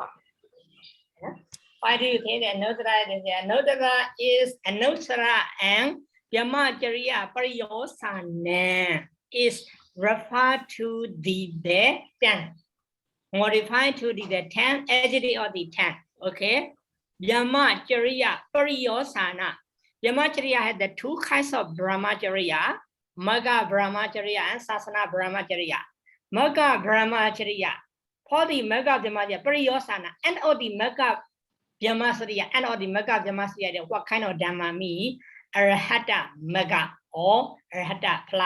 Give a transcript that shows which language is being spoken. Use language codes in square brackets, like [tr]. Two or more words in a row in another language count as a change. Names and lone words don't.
[en] Why do you think Anuttara is Anuttara and [pi] Brahmacharya Pariyosana [en] is referred to the 10, modified to the 10, adjective of the 10. Okay. [pi] Brahmacharya Pariyosana. [en] Brahmacharya has the two kinds of Brahmacharya, [pi] Magga Brahmacharya [en] and [pi] Sasana Brahmacharya. Magga Brahmacharya, [en] for the [pi] Magga Brahmacharya Pariyosana, [en] and all the [pi] Magga Brahmacharya, [en] and all the [pi] Magga Brahmacharya, [en] what kind of Dhamma mean? [pi] Arahata Magga or Arahata Phala.